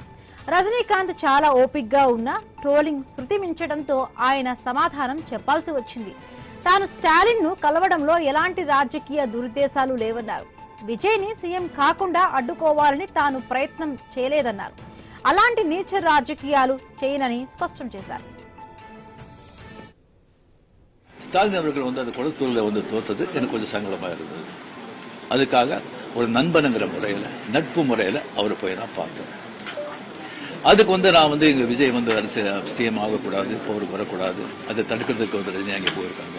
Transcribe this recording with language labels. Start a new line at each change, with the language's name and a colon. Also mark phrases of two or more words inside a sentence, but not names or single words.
Telugu: రజనీకాంత్ చాలా ఓపిక్గా ఉన్న ట్రోలింగ్ శృతి మించడంతో ఆయన సమాధానం చెప్పాల్సి వచ్చింది. తాను స్టాలిన్ ను కలవడంలో ఎలాంటి రాజకీయ దురుద్దేశాలు లేవన్నారు. విజయ్ని సీఎం కాకుండా అడ్డుకోవాలని తాను ప్రయత్నం చేయలేదన్నారు. అలాంటి నీచ రాజకీయాలు చేయనని స్పష్టం చేశారు.
Tamil: ஸ்டாலின் அவர்கள் அந்த கொளத்தூரில் தோத்தது எனக்கு கொஞ்சம் சங்கடமாக இருந்தது. அதுக்காக ஒரு நண்பனுங்கிற முறையில், நட்பு முறையில் அவரை போய் நான் பார்த்தேன். அதுக்கு நான் இங்க விஜய் சிஎம் ஆகக்கூடாது, போர் வரக்கூடாது, அதை தடுக்கிறதுக்கு ரஜினி அங்கே போயிருக்காங்க.